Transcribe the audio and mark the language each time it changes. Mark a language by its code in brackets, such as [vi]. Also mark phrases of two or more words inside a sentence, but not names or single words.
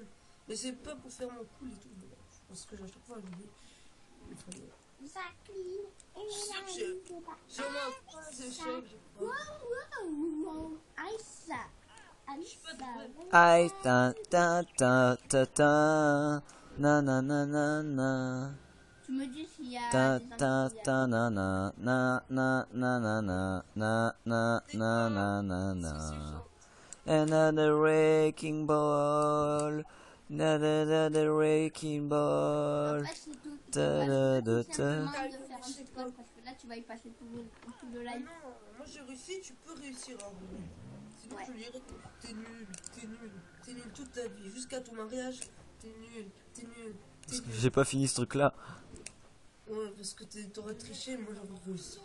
[fr] Mais c'est pas pour faire mon cool et tout. Parce que à chaque fois, je dis. Jacqueline Je suis sûr que j'ai au moins 3 échecs. je crois. Aïssa. Aïe, ta ta ta ta ta. Na na na na na. Tu me dis s'il y a Ta des ta infos. ta na na na na na na na na na na na na na. [en] Another wrecking ball. Another wrecking [fr] En [en] ball. [fr] fait, c'est tout. Ta da da Tout ta. simplement de faire un petit code parce que là, tu vas y passer tout le Ah live. non, moi j'ai réussi, tu peux réussir à rouler. Sinon, Ouais. je dirais que t'es nul toute ta vie. Jusqu'à ton mariage, t'es nul. Parce que j'ai pas fini ce truc là. Ouais, parce que t'aurais triché, moi j'aurais réussi.